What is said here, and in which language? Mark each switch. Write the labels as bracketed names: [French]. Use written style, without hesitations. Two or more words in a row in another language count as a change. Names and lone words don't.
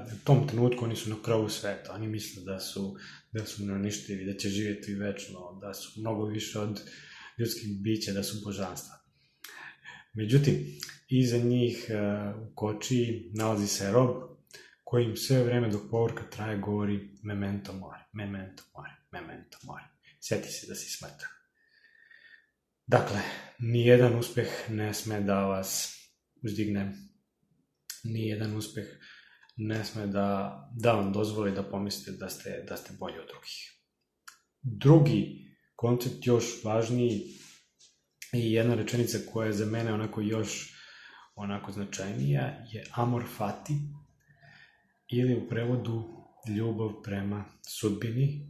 [Serbian] U tom trenutku oni su na krovu sveta. Oni misle da su neuništivi, da će živjeti večno, da su mnogo više od ljudskih bića, da su božanstva. Međutim, iza njih u kočiji nalazi se rob koji im sve vreme dok povorka traje govori [Latin] memento mori, memento mori, memento mori. [Serbian] Sjeti se da si smrtan. Dakle, nijedan uspeh ne sme da vas uzdigne, nijedan uspeh ne sme da vam dozvoli da pomislite da ste bolji od drugih. Drugi koncept, još važniji, i jedna rečenica koja je za mene još značajnija, je [Latin] amor fati, [Serbian] ili u prevodu ljubav prema sudbini.